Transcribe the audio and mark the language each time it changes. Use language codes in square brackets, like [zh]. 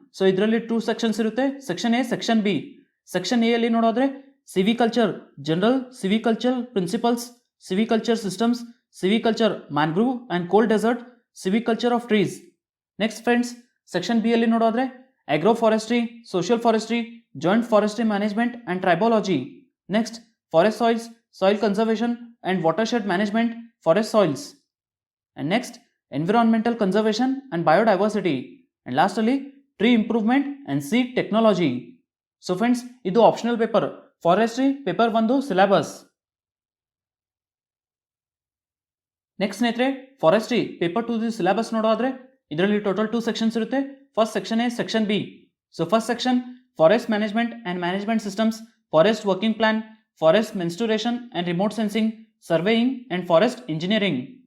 [kn] So ಇದರಲ್ಲಿ 2 sections ಇರುತ್ತೆ, section A, section B. Section A ಅಲ್ಲಿ ನೋಡೋದ್ರೆ ಸಿವಿಕಲ್ಚರ್ general, ಸಿವಿಕಲ್ಚರ್ principles, ಸಿವಿಕಲ್ಚರ್ systems, ಸಿವಿಕಲ್ಚರ್ mangrove and cold dessert, ಸಿವಿಕಲ್ಚರ್ of trees. Next friends section B ಅಲ್ಲಿ ನೋಡೋದ್ರೆ agro forestry, social forestry, joint forestry management and ಟ್ರೈಬಾಲಜಿ. Next forest soils, soil conservation and watershed management, forest soils. [en] And next environmental conservation and biodiversity, and lastly tree improvement and seed technology. So friends [kn] ಇದು optional paper forestry paper 1 syllabus. Next ಸ್ನೇಹಿತರೆ forestry paper 2 syllabus ನೋಡೋದ್ರೆ ಇದರಲ್ಲಿ total 2 sections ಇರುತ್ತೆ, first section A, section B. So first section forest management and management systems, forest working plan, forest menstruation and remote sensing, surveying and forest engineering.